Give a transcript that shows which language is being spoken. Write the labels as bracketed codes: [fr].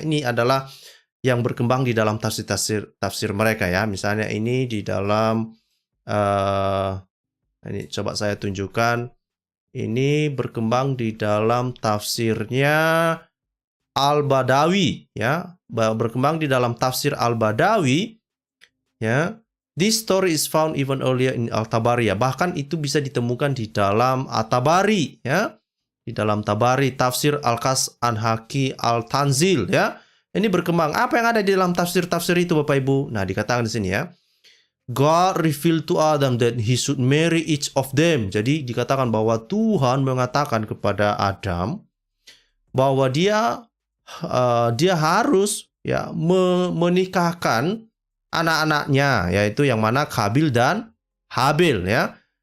[id] Ini adalah yang berkembang di dalam tafsir mereka ya. Misalnya ini di dalam ini coba saya tunjukkan. Ini berkembang di dalam tafsirnya Al-Badawi ya. Berkembang di dalam tafsir Al-Badawi ya. [en] This story is found even earlier in Al-Tabari ya. [id] Bahkan itu bisa ditemukan di dalam At-Tabari ya. Di dalam Tabari, tafsir Al-Qas An-Haki Al-Tanzil ya. Ini berkembang. Apa yang ada di dalam tafsir-tafsir itu Bapak Ibu? Nah, dikatakan di sini ya. [en] God revealed to Adam that he should marry each of them. [id] Jadi dikatakan bahwa Tuhan mengatakan kepada Adam bahwa dia harus ya menikahkan anak-anaknya, yaitu yang mana Kabil dan Habil ya.